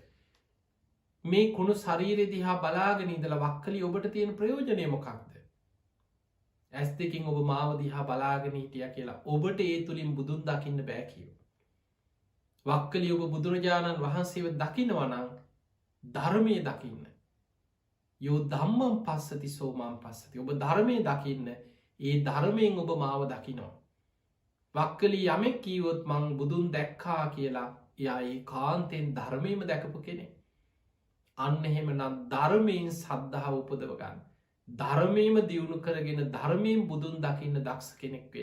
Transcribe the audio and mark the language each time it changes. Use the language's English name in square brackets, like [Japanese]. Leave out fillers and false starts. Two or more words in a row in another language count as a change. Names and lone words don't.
[Sinhala] මේ කුණු ශරීරය දිහා බලාගෙන ඉඳලා වක්කලි ඔබට තියෙන ප්‍රයෝජනය මොකක්ද. ඇස් දෙකින් ඔබ මාව දිහා බලාගෙන හිටිය කියලා ඔබට ඒ තුළින් බුදුන් දකින්න බෑ කියව. වක්කලි ඔබ බුදුරජාණන් වහන්සේව දකිනවනං ධර්මය දකින්න. [Pali] යෝ දම්මම් පස්සති සෝමම් පස්සති [Sinhala] ඔබ ධර්මය දකින්න ඒ ධර්මයෙන් ඔබ මාව දකිනවා. වක්කලි යමෙක් කීවොත් මං බුදුන් දැක්කා කියලා එයා ඒ කාන්තෙන් ධර්මයම දැකපු කෙනෙ. අන්න එහෙම නම් ධර්මයෙන් සද්ධාව උපදවගන්න. ධර්මයම දියුණු කරගෙන ධර්මයෙන් බුදුන් දකින්න දක්ෂ කෙනෙක්වෙන්.